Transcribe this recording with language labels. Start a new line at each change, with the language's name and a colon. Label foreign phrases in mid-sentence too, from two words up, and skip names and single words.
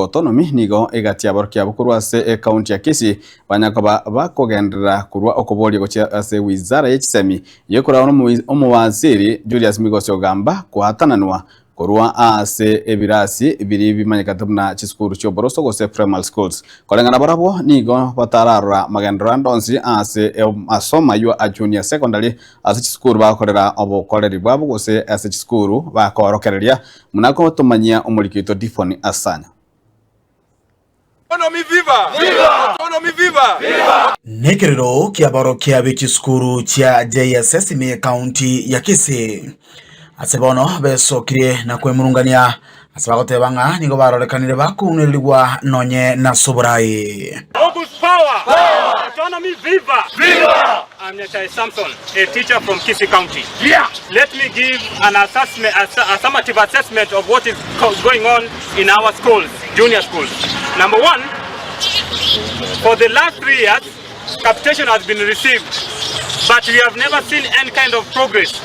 Gusii: autonomy nigo egati aborokia bukuru ase county ya Kisii banyakoba bakogendera kurwa okoboria gocha ase wizara y'ekisemi yekora omuwaziri Julius Migosio gamba kwatananwa korwa ase ebirasi biri bimanyikate muna chisukuru cy'oboroso gose
English: primary schools
Gusii: kolengana barabo nigo batararura magendera ndonzi ase asoma yo a
English: junior secondary
Gusii: ase chisukuru bakorera obukoreri bwabo gose ase chisukuru bakorokereria munako tumanyia omurikito Difoni Asanya.
English: Autonomy viva! Viva! Autonomy viva! Viva!
Gusii: Nekerero kiaborokia b'ekisukuru kya JSS me county ya Kisii asebono besokire na kwemurungania asabagotebanga nigo barorekanire bakunirwa nonye na soborai.
English: August power! Power! Autonomy viva! Viva! I'm JSS Samson, a teacher from Kisii County. Yeah! Let me give an assessment, a summative assessment of what is going on in our schools, junior schools. Number one, for the last 3 years, capitation has been received, but we have never seen any kind of progress.